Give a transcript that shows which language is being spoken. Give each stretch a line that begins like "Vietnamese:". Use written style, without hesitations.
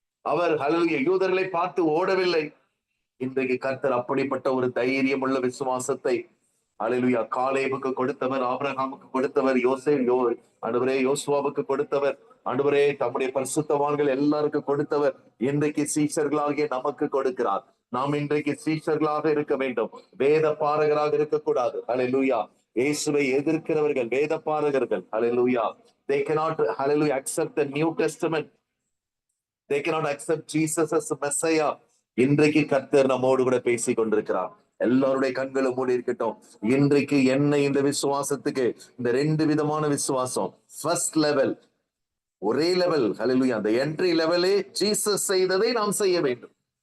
Tamil: அவர் ஹல்லேலூயா யூதர்களை பார்த்து ஓடவில்லை. இன்றைக்கு கர்த்தர் அப்படிப்பட்ட ஒரு தைரியம் உள்ள விசுவாசத்தை ஹல்லேலூயா காலேபுக்கு கொடுத்தவர், ஆபிரகாமுக்கு கொடுத்தவர், ஆண்டவரே யோசுவாவுக்கு கொடுத்தவர், ஆண்டவரே தம்முடைய பரிசுத்தவான்கள் எல்லாருக்கும் கொடுத்தவர். இன்றைக்கு சீஷர்களாகிய நமக்கு கொடுக்கிறார். நாம் இன்றைக்கு சீஷர்களாக இருக்க வேண்டும், வேத பாரகராக இருக்கக்கூடாது. ஹல்லேலூயா இயேசுவை எதிர்க்கிறவர்கள் வேத பாரகர்கள்.
English: Hallelujah they cannot hallelujah accept the New Testament. They cannot accept Jesus as Messiah.
Tamil: இன்றைக்கு கர்த்தர் நம்மோடு கூட பேசிக் கொண்டிருக்கிறார். எல்லாருடைய கண்களும் மூடி இருக்கட்டும். இன்றைக்கு என்ன இந்த விசுவாசத்துக்கு இந்த 2 விதமான விசுவாசம். ஃபர்ஸ்ட் லெவல் ஒரே லெவல் ஹல்லேலூயா அந்த என்ட்ரி லெவலே ஜீசஸ் செய்ததை நாம் செய்ய வேண்டும்.